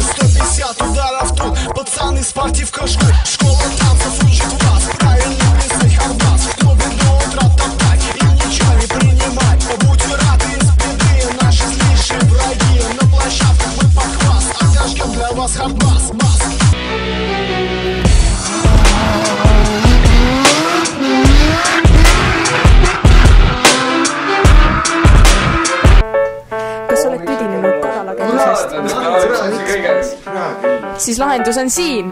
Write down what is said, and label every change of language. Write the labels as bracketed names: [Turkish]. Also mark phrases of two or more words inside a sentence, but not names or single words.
[Russian] 150 ударов тут, пацаны, спортивка жгут. Школа танцев учит вас правильно плясать хардбас. В клубе до утра топтать и ничего не принимать. Будьте рады из беды, наши злейшие враги. На площадках мы похваст. Ждем для вас хардбас, бас. [Estonian] Kas oled tüdinenud korralagedusest? Siis lahendus on siin.